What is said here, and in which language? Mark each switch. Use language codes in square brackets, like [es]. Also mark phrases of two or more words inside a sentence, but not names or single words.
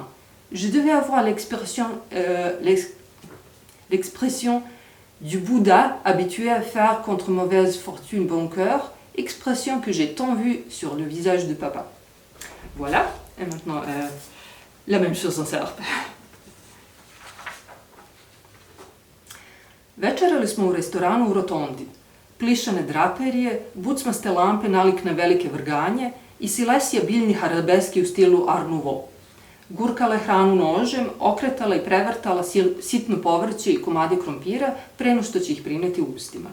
[fr] Je devais avoir l'expression du Bouddha habitué à faire contre mauvaise fortune bon cœur, expression que j'ai tant vue sur le visage de papa. Voilà, et maintenant la même chose en serbe. [sr] Večerali smo u restoranu u Rotondi. Plišane draperije, bucmaste lampe nalik na velike vrganje i silesija biljnih arabeski u stilu Art Nouveau. Gurkala je hranu nožem, okretala i prevrtala sitno povrće i komade krompira pre no što će ih prineti u ustima.